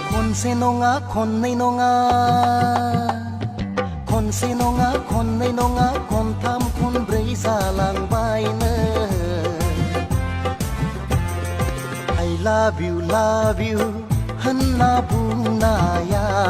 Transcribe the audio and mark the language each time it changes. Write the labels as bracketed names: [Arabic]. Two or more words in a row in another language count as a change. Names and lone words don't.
[Bodo] खनसे नङा खननै नङा खनसे नङा खननै नङा खनथाम खनब्रै जालांबायनो [English] I love you [Bodo] होनना बुंनाया